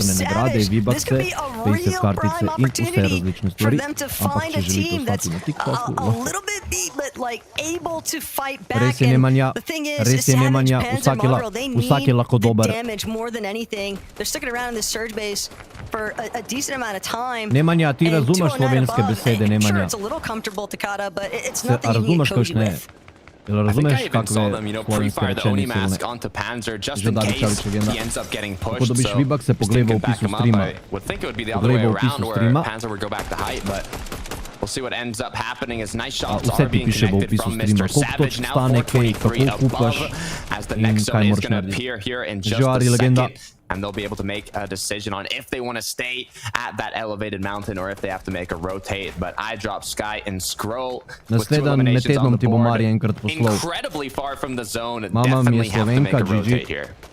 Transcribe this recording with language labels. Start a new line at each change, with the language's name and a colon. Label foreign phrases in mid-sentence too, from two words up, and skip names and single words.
English: Savage, this could be a real prime opportunity for them to find a team that's a little bit beat, but like able to fight back. And the thing is, Savage, Panzer, Mongo, they need the damage more than anything. They're sticking around in this surge base for a decent amount of time.
Slovenian: Nemanja, ti razumeš slovenske besede, Nemanja. Se razumeš, kakšne ne? Razumeš, kakve slovenske rečenice silne? Že Davičavič legenda. Ko dobiš vibak, se poglej v opisu streama. Poglej v opisu streama.
English: We'll see what ends up happening as nice shots
Slovenian: vse
English: are
Slovenian: ti
English: being
Slovenian: piše v
English: connected
Slovenian: opisu
English: from
Slovenian: streama.
English: Mr.
Slovenian: Koliko točk
English: Savage. Now
Slovenian: stane, kaj, 4-3 kako kupaš
English: as the
Slovenian: in
English: next
Slovenian: kaj
English: zone is
Slovenian: moraš
English: going to
Slovenian: narediti.
English: appear here in just
Slovenian: Žari
English: a
Slovenian: legenda.
English: second. And they'll be able to make a decision on if they want to stay at that elevated mountain or if they have to make a rotate. But I drop Sky and Scroll with 2 eliminations on the board. Incredibly far from the zone. Definitely have to make a rotate here.